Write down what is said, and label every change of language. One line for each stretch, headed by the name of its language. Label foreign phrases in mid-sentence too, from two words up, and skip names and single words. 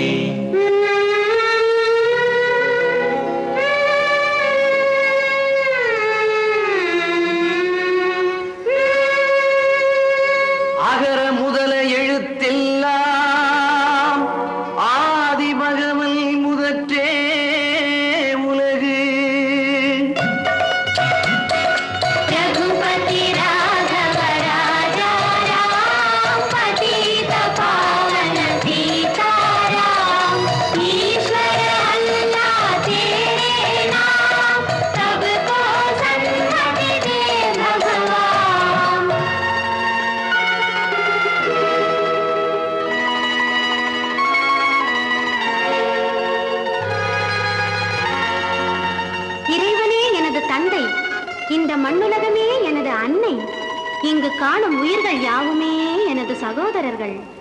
Tamil: அகர முதல எழுத்தெல்லாம் ஆதி பகவல் முதற்றே உலகு.
Hindi: रघुपति राघव राजा राम पतित पावन सीताराम ईश्वर अल्लाह तेरे नाम सबको सन्मति दे भगवान.
Tamil: இறைவனே எனது தந்தை, இந்த மண்ணுலகமே எனது அன்னை, இங்கு காணும் உயிர்கள் யாவுமே எனது சகோதரர்கள்.